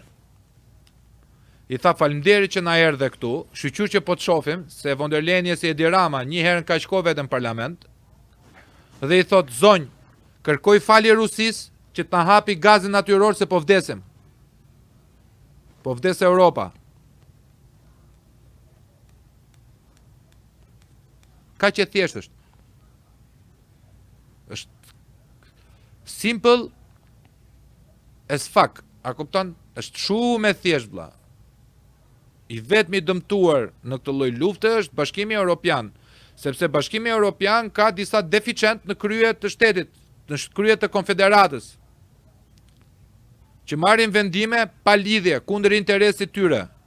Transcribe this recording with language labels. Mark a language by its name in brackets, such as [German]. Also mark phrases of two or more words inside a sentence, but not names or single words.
[Albanian] I tha faleminderit që na erdhe këtu, shqyqyr që po të shofim, se von der Leyen si Edi Rama një herën ka shko vetë në parlament, dhe i thot, zonj, kërkoj falje Rusis që të na hapi gazin natyror se po vdesim. Po vdes Europa. Ka që thjesht është. është [English] simple as fuck. [Albanian] A kupton? Është shumë e thjesht vlla. I vetmi dëmtuar në këtë lloj lufte është Bashkimi Evropian, sepse Bashkimi Evropian ka disa deficient në krye të shtetit, në krye të konfederatës, që marrin vendime pa lidhje kundër interesit tyre.